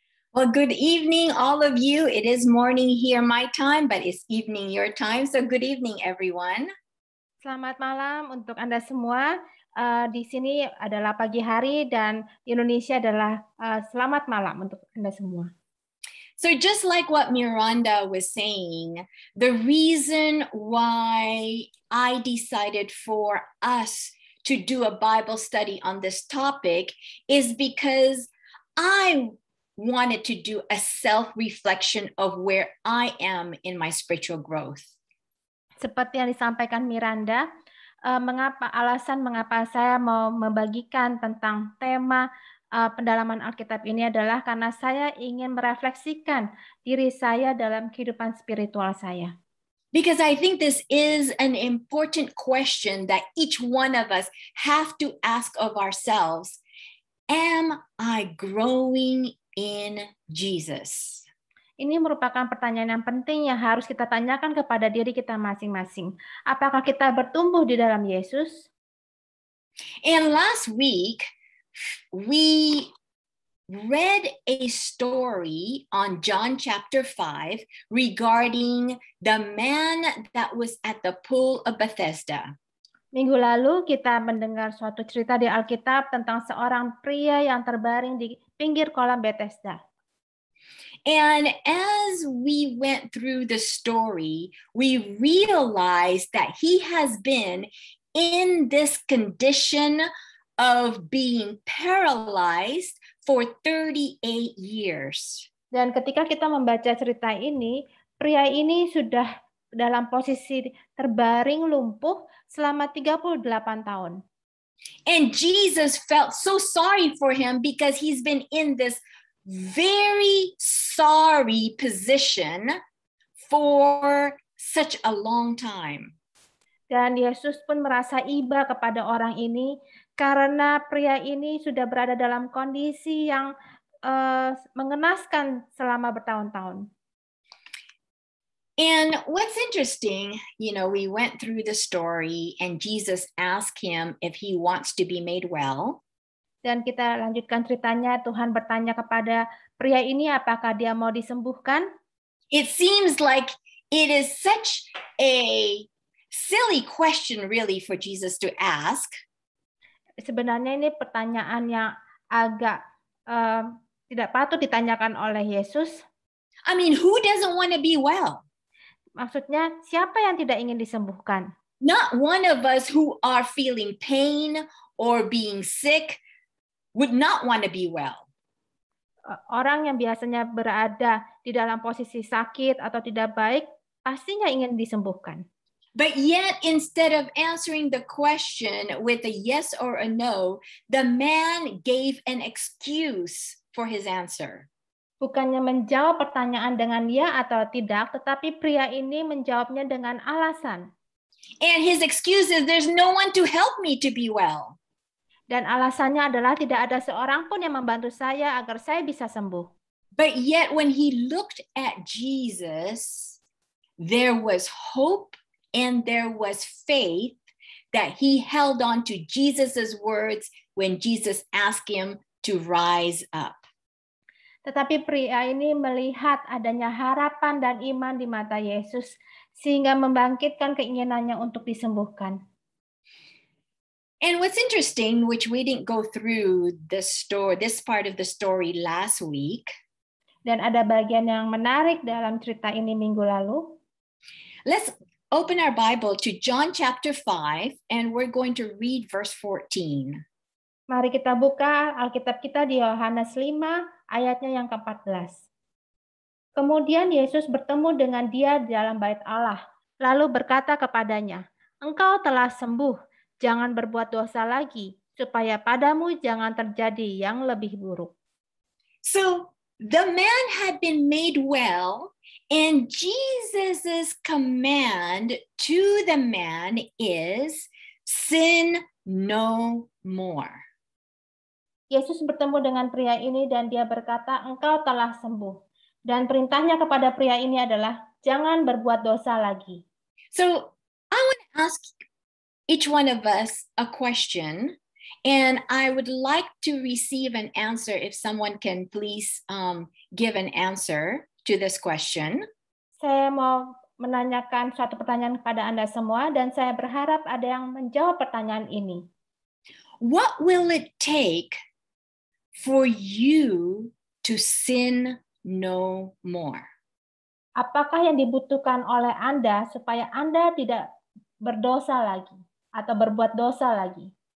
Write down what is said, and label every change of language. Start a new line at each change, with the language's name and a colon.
English: Well, good evening, all of you. It is morning here, my time, but it's evening your time. So good evening, everyone.
Indonesian: Selamat malam untuk Anda semua. Di sini adalah pagi hari dan di Indonesia adalah selamat malam untuk Anda semua.
English: So just like what Miranda was saying, the reason why I decided for us to do a Bible study on this topic is because I wanted to do a self-reflection of where I am in my spiritual growth.
Indonesian: Seperti yang disampaikan Miranda, alasan mengapa saya mau membagikan tentang tema pendalaman Alkitab ini adalah karena saya ingin merefleksikan diri saya dalam kehidupan spiritual saya.
English: Because I think this is an important question that each one of us have to ask of ourselves. Am I growing in Jesus?
Indonesian: Ini merupakan pertanyaan yang penting yang harus kita tanyakan kepada diri kita masing-masing. Apakah kita bertumbuh di dalam Yesus?
English: And last week, we read a story on John chapter 5 regarding the man that was at the pool of Bethesda.
Indonesian: Minggu lalu kita mendengar suatu cerita di Alkitab tentang seorang pria yang terbaring di pinggir kolam Bethesda.
English: And as we went through the story, we realized that he has been in this condition of being paralyzed for 38 years.
Indonesian: Dan ketika kita membaca cerita ini, pria ini sudah dalam posisi terbaring lumpuh selama 38 tahun.
English: And Jesus felt so sorry for him because he's been in this very sorry position for such a long time.
Indonesian: Dan Yesus pun merasa iba kepada orang ini karena pria ini sudah berada dalam kondisi yang mengenaskan selama bertahun-tahun.
English: And what's interesting, we went through the story and Jesus asked him if he wants to be made well.
Indonesian: Dan kita lanjutkan ceritanya, Tuhan bertanya kepada pria ini apakah dia mau disembuhkan.
English: It seems like it is such a silly question really for Jesus to ask.
Indonesian: Sebenarnya ini pertanyaan yang agak tidak patut ditanyakan oleh Yesus.
English: I mean, who doesn't want to be well?
Indonesian: Maksudnya, siapa yang tidak ingin disembuhkan?
English: Not one of us who are feeling pain or being sick would not want to be well.
Indonesian: Orang yang biasanya berada di dalam posisi sakit atau tidak baik, pastinya ingin disembuhkan.
English: But yet, instead of answering the question with a yes or a no, the man gave an excuse for his answer.
Indonesian: Bukannya menjawab pertanyaan dengan ya atau tidak, tetapi pria ini menjawabnya dengan alasan.
English: And his excuse is, there's no one to help me to be well.
Indonesian: Dan alasannya adalah tidak ada seorang pun yang membantu saya agar saya bisa sembuh.
English: But yet when he looked at Jesus, there was hope and there was faith that he held on to Jesus's words when Jesus asked him to rise up.
Indonesian: Tetapi pria ini melihat adanya harapan dan iman di mata Yesus sehingga membangkitkan keinginannya untuk disembuhkan.
English: And what's interesting, which we didn't go through this part of the story last week.
Indonesian: Dan ada bagian yang menarik dalam cerita ini minggu lalu.
English: Let's open our Bible to John chapter 5 and we're going to read verse 14.
Indonesian: Mari kita buka Alkitab kita di Yohanes 5 ayatnya yang ke-14. Kemudian Yesus bertemu dengan dia di dalam bait Allah, lalu berkata kepadanya, "Engkau telah sembuh. Jangan berbuat dosa lagi, supaya padamu jangan terjadi yang lebih buruk."
English: So the man had been made well, and Jesus's command to the man is, sin no more.
Indonesian: Yesus bertemu dengan pria ini dan dia berkata, "Engkau telah sembuh." Dan perintahnya kepada pria ini adalah, jangan berbuat dosa lagi.
English: So I want to ask each one of us a question, and I would like to receive an answer if someone can please give an answer to this question.
Indonesian: Saya mau menanyakan suatu pertanyaan kepada Anda semua, dan saya berharap ada yang menjawab pertanyaan ini.
English: What will it take for you to sin no more?
Indonesian: Apakah yang dibutuhkan oleh Anda supaya Anda tidak berdosa lagi atau berbuat dosa lagi?